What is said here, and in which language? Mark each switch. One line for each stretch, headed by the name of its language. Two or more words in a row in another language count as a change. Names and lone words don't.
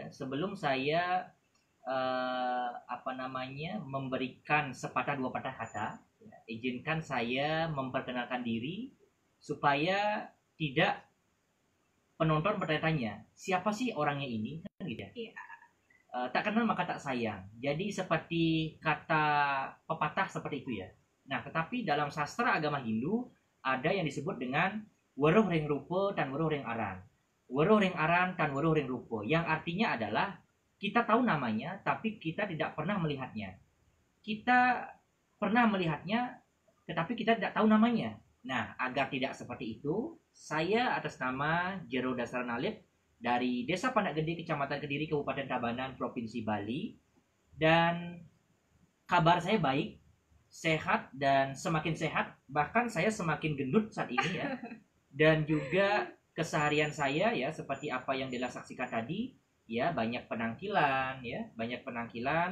Indonesian: Sebelum saya memberikan sepatah dua patah kata, ya, izinkan saya memperkenalkan diri supaya tidak penonton bertanya-tanya siapa sih orangnya ini, kan gitu ya. Iya. Tak kenal maka tak sayang. Jadi seperti kata pepatah seperti itu ya. Nah, tetapi dalam sastra agama Hindu ada yang disebut dengan
Balinese: weruh ring rupa
Indonesian: dan
Balinese: weruh ring aran. Weruh ring aran
Indonesian: dan
Balinese: weruh ring rupa,
Indonesian: yang artinya adalah kita tahu namanya tapi kita tidak pernah melihatnya. Kita pernah melihatnya tetapi kita tidak tahu namanya. Nah, agar tidak seperti itu, saya atas nama Jero Dasaran Alit dari Desa Pandak Gede, Kecamatan Kediri, Kabupaten Tabanan, Provinsi Bali. Dan kabar saya baik, sehat, dan semakin sehat. Bahkan saya semakin gendut saat ini ya. Dan juga keseharian saya ya seperti apa yang Dela saksikan tadi ya, banyak penangkilan ya, banyak penangkilan.